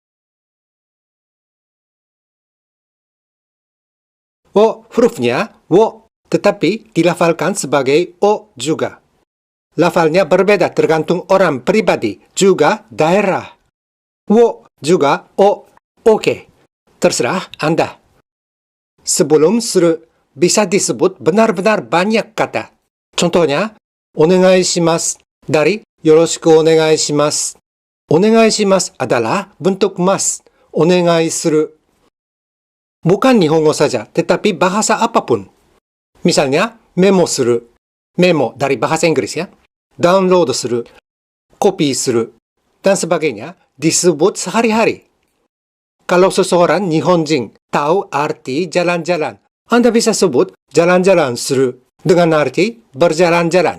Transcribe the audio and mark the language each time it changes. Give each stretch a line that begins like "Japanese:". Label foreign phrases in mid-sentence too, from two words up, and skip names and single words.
Indonesian: Wo hurufnya wo, tetapi dilafalkan sebagai o juga. Lafalnya berbeda tergantung orang pribadi, juga daerah. Wo juga o, oke. Terserah Anda. Sebelum suru bisa disebut benar-benar banyak kata. Contohnya,
Japanese: お願いします dari よろしくお願いします. お願いします
Indonesian: adalah bentuk mas,
Japanese: お願いする.
Indonesian: Bukan Nihongo saja, tetapi bahasa apapun. Misalnya,
Japanese: メモする.
Indonesian: Memo dari bahasa Inggris ya.
Japanese: ダウンロードする。コピーする.
Indonesian: Dan sebagainya disebut sehari-hari. Kalau seseorang Nihonjin tahu arti jalan-jalan, Anda bisa sebut jalan-jalan suru dengan arti berjalan-jalan.